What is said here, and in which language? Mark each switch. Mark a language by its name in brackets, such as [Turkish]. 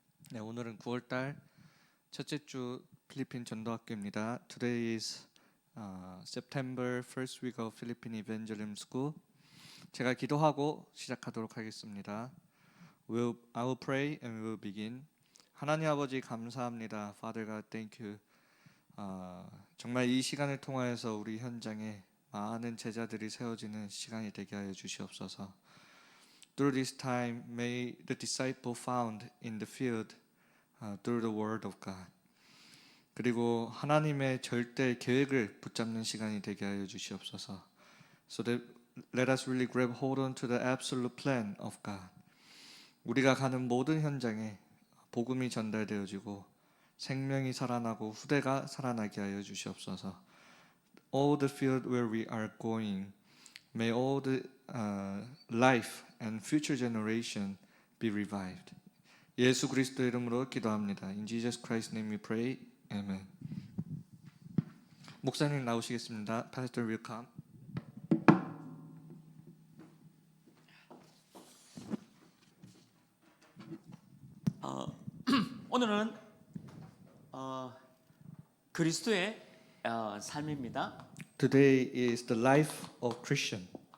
[Korean] 네, 오늘은 9월달 첫째 주 필리핀 전도학교입니다. [English] Today is September first week of Philippine Evangelism School. [Korean] 제가 기도하고 시작하도록 하겠습니다. [English] I will pray and we will begin. [Korean] 하나님 아버지 감사합니다. [English] Father God, thank you. [Korean] 정말 이 시간을 통하여서 우리 현장에 많은 제자들이 세워지는 시간이 되게 하여 주시옵소서. [English] Through this time, may the disciple found in the field through the word of God. [Korean] 그리고 하나님의 절대 계획을 붙잡는 시간이 되게 하여 주시옵소서. [English] So that let us really grab hold on to the absolute plan of God. [Korean] 우리가 가는 모든 현장에 복음이 전달되어지고 생명이 살아나고 후대가 살아나게 하여 주시옵소서. [English] All the field where we are going, may all the life and future generation be revived. [Korean] 예수 그리스도 이름으로 기도합니다. [English] In Jesus Christ's name we pray. Amen. [Korean] 목사님 나오시겠습니다. [English] Pastor will come. [Korean] 오늘은 그리스도의 삶입니다. [English] Today is the life of Christian.